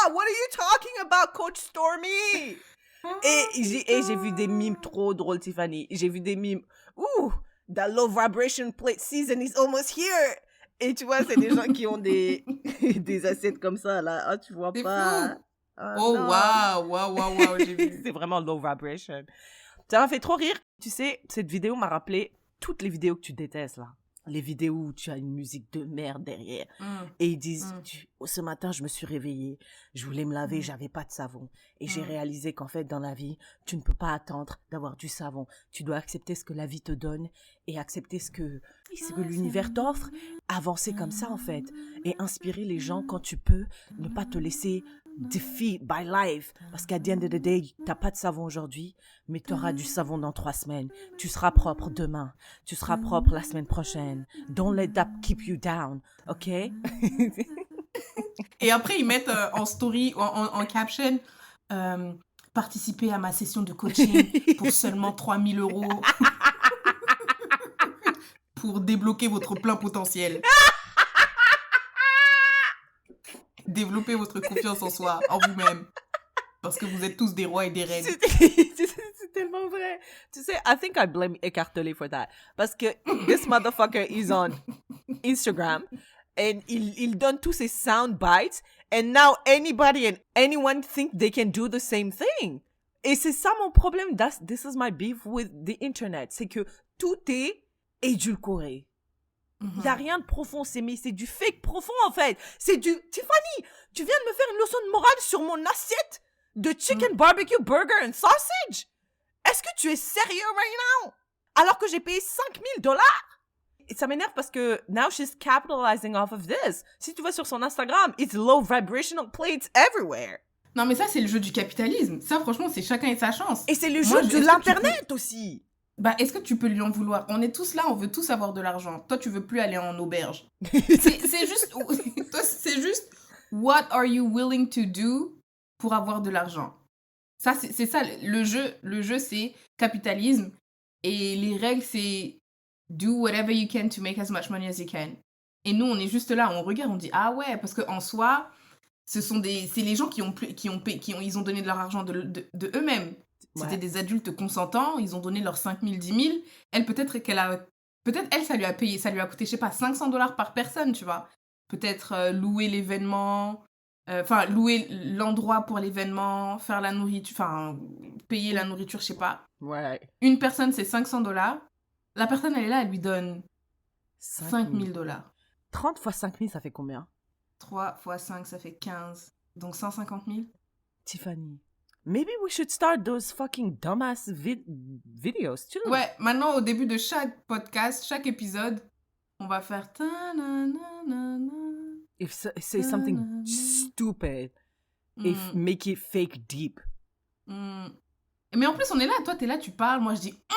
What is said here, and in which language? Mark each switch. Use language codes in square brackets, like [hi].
[en] What are you talking about, Coach Stormy? [fr] Et j'ai vu des mimes trop drôles, Tiffany. J'ai vu des mimes. [en] Ouh, that low vibration plate season is almost here. [fr] Et tu vois, c'est des gens qui ont des assiettes comme ça, là. Ah, tu vois pas. Oh, wow, j'ai vu. C'est vraiment low vibration. Ça m'a fait trop rire. Tu sais, cette vidéo m'a rappelé toutes les vidéos que tu détestes, là. Les vidéos où tu as une musique de merde derrière. Et ils disent, ce matin, je me suis réveillée, je voulais me laver, j'avais pas de savon. Et j'ai réalisé qu'en fait, dans la vie, tu ne peux pas attendre d'avoir du savon. Tu dois accepter ce que la vie te donne et accepter ce que l'univers t'offre. Avancer comme ça, en fait. Et inspirer les gens quand tu peux, ne pas te laisser [en] defeat by life. [fr] Parce qu'à [en] the end of the day, [fr] t'as pas de savon aujourd'hui, mais t'auras du savon dans 3 semaines. Tu seras propre demain. Tu seras propre la semaine prochaine. [en] Don't let that keep you down, ok? [fr] Et après, ils mettent en story, en caption, participer à ma session de coaching pour seulement 3 000 € pour débloquer votre plein potentiel. Développer votre confiance en soi, en vous-même. Parce que vous êtes tous des rois et des reines. C'est tellement vrai. Tu sais, [en] I think I blame Ecartolé for that. [fr] Parce que [en] this motherfucker is on Instagram and [fr] il donne tous ses [en] sound bites and now anybody and anyone think they can do the same thing. [fr] Et c'est ça mon problème. [en] This is my beef with the internet. [fr] C'est que tout est édulcoré. Il n'y a rien de profond, c'est du fake profond en fait. C'est du... Tiffany, tu viens de me faire une leçon de morale sur mon assiette de [en] chicken barbecue burger and sausage. [fr] Est-ce que tu es sérieux [en] right now? [fr] Alors que j'ai payé $5,000. Et ça m'énerve parce que [en] now she's capitalizing off of this. [fr] Si tu vas sur son Instagram, [en] it's low vibrational plates everywhere. [fr] Non mais ça c'est le jeu du capitalisme. Ça franchement c'est chacun et sa chance. Et c'est le jeu de l'internet aussi. Bah, est-ce que tu peux lui en vouloir? On est tous là, on veut tous avoir de l'argent. Toi, tu veux plus aller en auberge. c'est juste... Toi, c'est juste... [en] What are you willing to do [fr] pour avoir de l'argent? Ça, c'est ça, le jeu, c'est capitalisme. Et les règles, c'est [en] do whatever you can to make as much money as you can. [fr] Et nous, on est juste là, on regarde, on dit ah ouais, parce qu'en soi, c'est les gens ils ont donné de leur argent de eux-mêmes. C'était Ouais. des adultes consentants, ils ont donné leurs 5 000, 10 000. Elle, peut-être elle, ça lui a payé, ça lui a coûté, je sais pas, $500 par personne, tu vois. Peut-être louer l'événement, enfin, louer l'endroit pour l'événement, faire la nourriture, enfin, payer la nourriture, je sais pas. Ouais. Une personne, c'est $500. La personne, elle est là, elle lui donne 5 000. $5 000. 30 fois 5 000, ça fait combien? 3 fois 5, ça fait 15. Donc 150 000. [en] Tiffany, maybe we should start those fucking dumbass videos too. [fr] Ouais, maintenant, au début de chaque podcast, chaque épisode, on va faire ta-na-na-na-na. [en] If say something stupid, if make it fake deep. [fr] Mais en plus, on est là, toi, t'es là, tu parles, moi, je dis